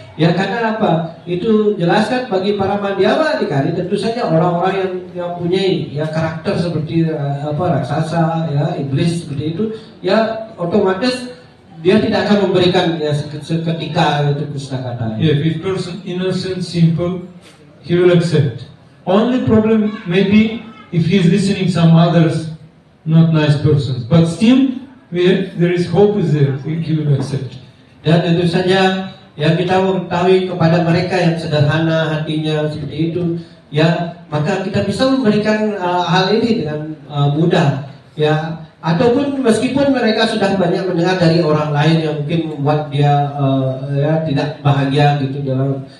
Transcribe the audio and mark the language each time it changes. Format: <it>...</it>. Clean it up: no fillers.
<id>Ya karena apa? Itu jelaskan bagi para Madhyamadikari tentu saja orang-orang yang punya ya karakter seperti raksasa ya iblis seperti itu ya otomatis dia tidak akan memberikan ya seketika itu Krishna kata.</id> <en>If person innocent, simple, he will accept. Only problem maybe if he is listening some others not nice persons, but still there is hope is there, he will accept.</en> <id>Dan tentu saja yang kita mengetahui kepada mereka yang sederhana hatinya seperti itu, ya maka kita bisa memberikan hal ini dengan mudah, ya. Ataupun meskipun mereka sudah banyak mendengar dari orang lain yang mungkin membuat dia ya tidak bahagia gitu dalam</id>